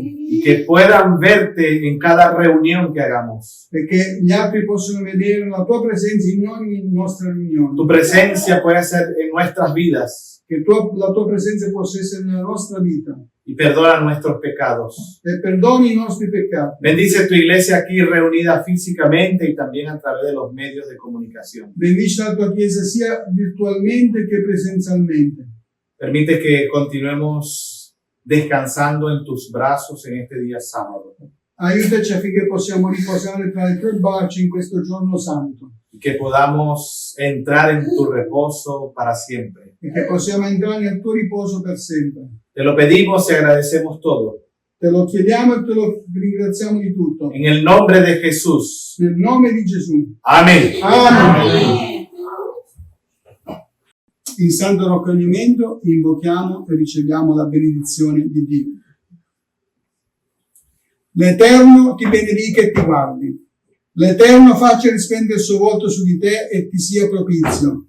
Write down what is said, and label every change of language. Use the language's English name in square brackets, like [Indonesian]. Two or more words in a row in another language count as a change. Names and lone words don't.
[Spanish] Y que puedan verte en cada reunión que hagamos. [Italian] perché gli altri possono vedere la tua presenza in ogni nostra riunione, [Spanish] Tu presencia puede ser en nuestras vidas [Italian] che la tua presenza possa essere nella nostra vita [Spanish] y perdona nuestros pecados. [Italian] e perdoni i nostri peccati. [Spanish] Bendice tu iglesia aquí reunida físicamente y también a través de los medios de comunicación. [Italian] Benedici la tua Chiesa sia virtualmente che presenzialmente. [Spanish] Permite que continuemos descansando en tus brazos en este día sábado [Italian] Aiutaci affinché possiamo riposare tra i tuoi bracci in questo giorno santo [Spanish] y que podamos entrar en tu reposo para siempre. [Italian] e che possiamo entrare nel tuo riposo per sempre. [Spanish] Te lo pedimos y agradecemos todo. [Italian] Te lo chiediamo e te lo ringraziamo di tutto. [Spanish] En el nombre de Jesús. [Italian] Nel nome di Gesù. [Spanish] Amén. [Italian] Amen. In santo raccoglimento invochiamo e riceviamo la benedizione di Dio. L'Eterno ti benedica e ti guardi. L'Eterno faccia risplendere il suo volto su di te e ti sia propizio.